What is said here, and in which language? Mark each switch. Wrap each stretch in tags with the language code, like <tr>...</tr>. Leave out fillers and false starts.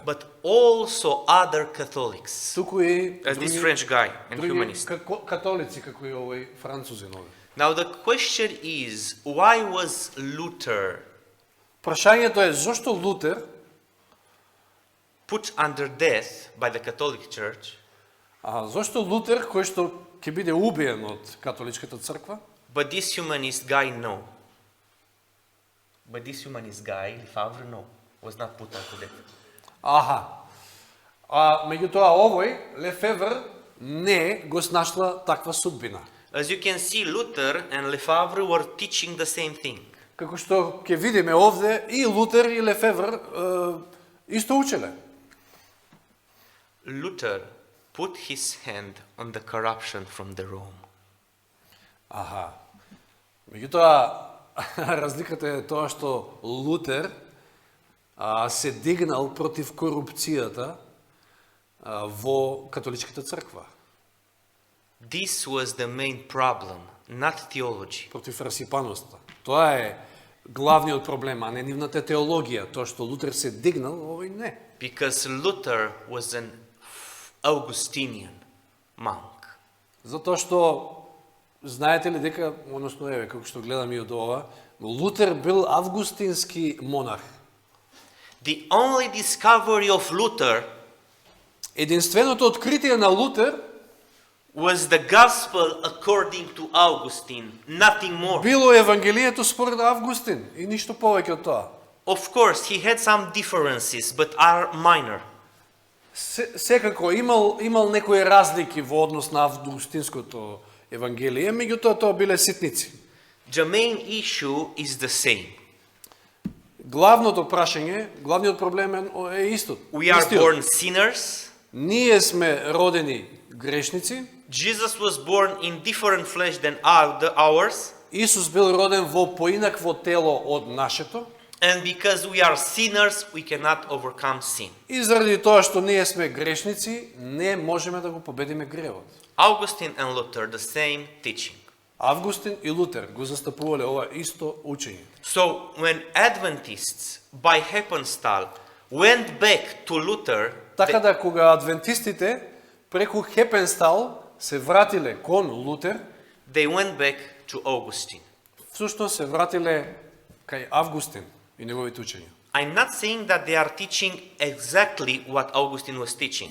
<en>but also other Catholics,</en> <mk>Туку и</mk> <en>as this</en> <mk>други,</mk> <en>French guy and</en> <mk>други</mk> <en>humanist.</en> <mk>католици, како и овој французин овој.</mk> <en>Now the question is, why was Luther</en> <mk>Прашањето е зошто Лутер,</mk> <en>put under death by the Catholic Church,</en> <mk>зошто Лутер, кој што ќе биде убиен од католичката црква,</mk> <en>but this humanist guy no? But this humanist guy, Lefebvre, no, was not put under death.</en> <mk>Меѓутоа овој, Лефевр, не го снашла таква судбина.</mk> <en>As you can see, Luther and Lefebvre were teaching the same thing.</en> <mk>Како што ќе видиме овде, и Лутер и Лефевр исто учеле.</mk> <en>Luther put his hand on the corruption from the Rome.</en> <mk>Меѓутоа, разликата е тоа што Лутер се дигнал против корупцијата во католичката црква,</mk> <en>This was the main problem, not theology.</en> <mk>против расипаноста. Тоа е главниот проблем, а не нивната теологија. Тоа што Лутер се дигнал, овој не.</mk> <en>Because Luther was an Augustinian monk.</en> <mk>Затоа што, знаете ли дека, односно еве, како што гледам и од ова, Лутер бил августински монах.</mk> <en>The only discovery of Luther</en> <mk>Единственото откритие на Лутер</mk> <en>was the gospel according to Augustine, nothing more.</en> <mk>било Евангелието според Августин и ништо повеќе од тоа.</mk> <en>Of course, he had some differences, but are minor.</en> <mk>Секако имал некои разлики во однос на августинското Евангелие, меѓутоа тоа биле ситници.</mk> <en>The main issue is the same.</en> <mk>Главното прашање, главниот проблем е истот.</mk> <en>We are</en> <mk>Истиот.</mk> <en>born sinners.</en> <mk>Ние сме родени грешници.</mk> <en>Jesus was born in different flesh than ours.</en> <mk>Исус бил роден во поинакво тело од нашето.</mk> <en>And because we are sinners, we cannot overcome sin.</en> <mk>И заради тоа што ние сме грешници, не можеме да го победиме гревот.</mk> <en>Augustine and Luther, the same teaching.</en> <mk>Августин и Лутер го застапувале ова исто учење.</mk> <en>So when Adventists, by happenstall, went back to Luther,</en> <mk>Така да кога адвентистите преку Хепенстал се вратиле кон Лутер,</mk> <en>they went back to Augustine.</en> <mk>всушност се вратиле кај Августин и неговите учења.</mk> <en>I'm not saying that they are teaching exactly what Augustine was teaching.</en>